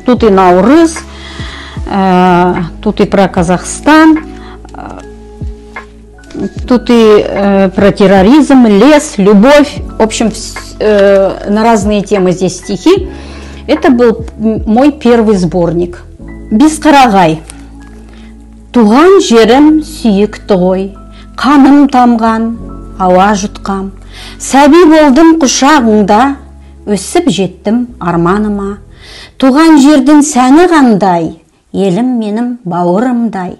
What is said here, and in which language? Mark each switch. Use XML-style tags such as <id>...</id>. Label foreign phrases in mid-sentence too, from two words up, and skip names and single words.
<ru>Тут и Наурыз, тут и про Казахстан, тут и про терроризм, лес, любовь. В общем, на разные темы здесь стихи. Это был мой первый сборник.</ru> <kk>Бесқарағай. Туған жерім сүйікті ғой, қаным тамған, ауа жұтқам. Сәби болдым құшағыңда, өсіп жеттім арманыма. Туған жердің сәні қандай, елім менің бауырымдай.</kk>